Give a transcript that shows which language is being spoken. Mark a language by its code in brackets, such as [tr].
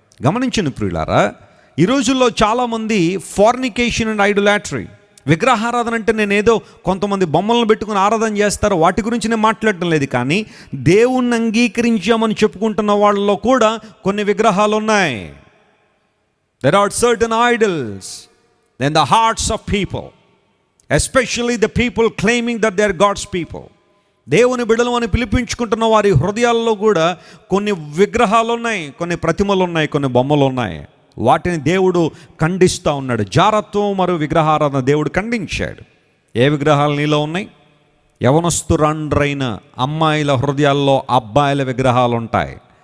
[te] గమనించండి ప్రియులారా, ఈ రోజుల్లో చాలామంది [en] fornication and idolatry, [te] విగ్రహారాధన అంటే నేనేదో కొంతమంది బొమ్మలను పెట్టుకుని ఆరాధన చేస్తారు, వాటి గురించి నేను మాట్లాడటం లేదు. కానీ దేవుణ్ణి అంగీకరించామని చెప్పుకుంటున్న వాళ్ళలో కూడా కొన్ని విగ్రహాలు ఉన్నాయి. [en] There are certain idols in the hearts of people, especially the people claiming that they are God's people. [te] దేవుని బిడ్డలు అని పిలిపించుకుంటున్న వారి హృదయాల్లో కూడా కొన్ని విగ్రహాలు ఉన్నాయి, కొన్ని ప్రతిమలు ఉన్నాయి, కొన్ని బొమ్మలు ఉన్నాయి. వాటిని దేవుడు ఖండిస్తూ ఉన్నాడు. జారత్వం మరియు విగ్రహారాధన దేవుడు ఖండించాడు. ఏ విగ్రహాలు నీలో ఉన్నాయి? యవనస్తురాండ్రైన అమ్మాయిల హృదయాల్లో అబ్బాయిల విగ్రహాలు ఉంటాయి.